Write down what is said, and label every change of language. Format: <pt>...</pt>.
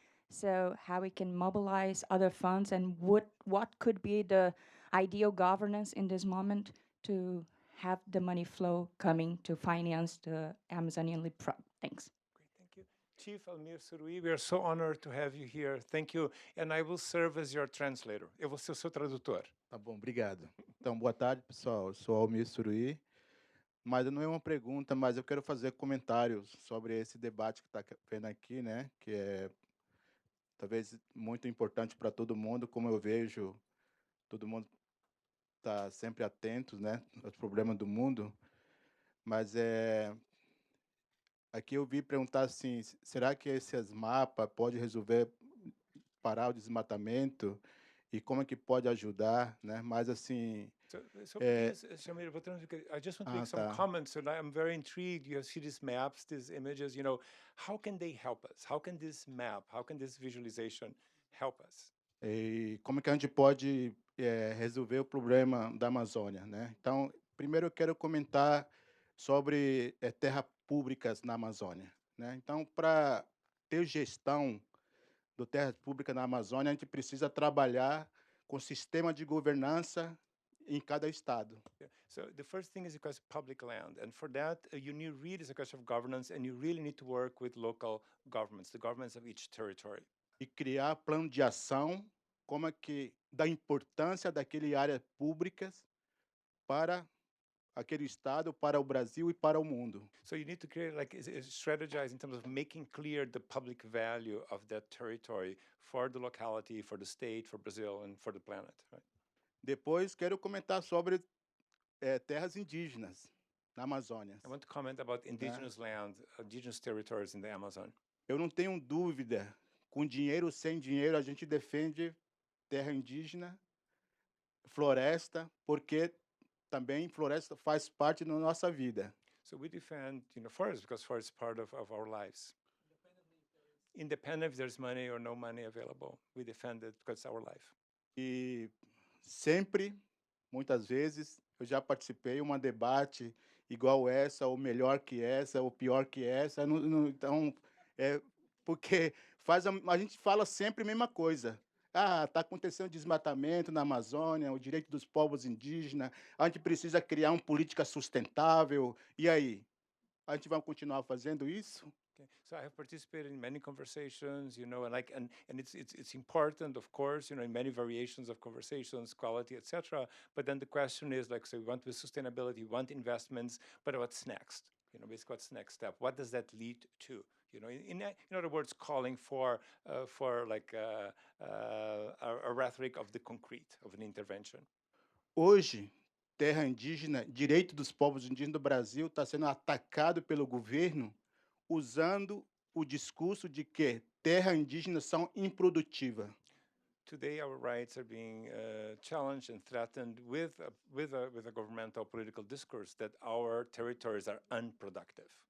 <en>So how we can mobilize other funds, and what could be the ideal governance in this moment to have the money flow coming to finance the Amazonian leapfrog. Thanks. Great, thank you. Chief Almir Surui, we are so honored to have you here. Thank you. And I will serve as your translator.</en> <pt>Eu vou ser o seu tradutor. Tá bom, obrigado. Então, boa tarde, pessoal. Eu sou Almir Surui. Mas não é uma pergunta, mas eu quero fazer comentários sobre esse debate que está vendo aqui, né? Que é talvez muito importante para todo mundo, como eu vejo, todo mundo está sempre atento, né, aos problemas do mundo. Mas aqui eu vi perguntar assim, será que esses mapas podem resolver parar o desmatamento e como é que pode ajudar, né? Mas assim,</pt> <en>So É, please, Shamir, I just want to make some tá. comments, and I'm very intrigued. You see these maps, these images, how can they help us? How can this map, how can this visualization help us?</en> <pt>E como que a gente pode resolver o problema da Amazônia, né? Então, primeiro eu quero comentar sobre terras públicas na Amazônia, né? Então, para ter gestão do terras públicas na Amazônia, a gente precisa trabalhar com sistema de governança em cada estado.</pt> <en>Yeah. So the first thing is because public land, and for that you need really is a question of governance, and you really need to work with local governments, the governments of each territory.</en> <pt>E criar plano de ação como é que da importância daquele áreas públicas para aquele estado, para o Brasil e para o mundo.</pt> <en>So you need to create strategize in terms of making clear the public value of that territory for the locality, for the state, for Brazil, and for the planet. Right?</en> <pt>Depois quero comentar sobre terras indígenas na Amazônia.</pt> <en>I want to comment about indigenous land, indigenous territories in the Amazon.</en> <pt>Eu não tenho dúvida, com dinheiro ou sem dinheiro, a gente defende terra indígena, floresta, porque também floresta faz parte da nossa vida.</pt> <en>So we defend, forests because forests is part of our lives. Independent if there's money or no money available, we defend it because it's our life.</en> <pt>E sempre, muitas vezes, eu já participei de um debate igual essa, ou melhor que essa, ou pior que essa. Então, porque a gente fala sempre a mesma coisa. Está acontecendo desmatamento na Amazônia, o direito dos povos indígenas, a gente precisa criar uma política sustentável. E aí? A gente vai continuar fazendo isso?</pt> <en>Okay. So I have participated in many conversations, and it's important, of course, in many variations of conversations, quality, etc. But then the question is, so we want sustainability, we want investments, but what's next? Basically, what's the next step? What does that lead to? In other words, calling for a rhetoric of the concrete, of an intervention.</en> <pt>Hoje, terra indígena, direito dos povos indígenas do Brasil está sendo atacado pelo governo usando o discurso de que terra indígenas são improdutivas.</pt> <en>Today, our rights are being challenged and threatened with a governmental political discourse that our territories are unproductive.</en>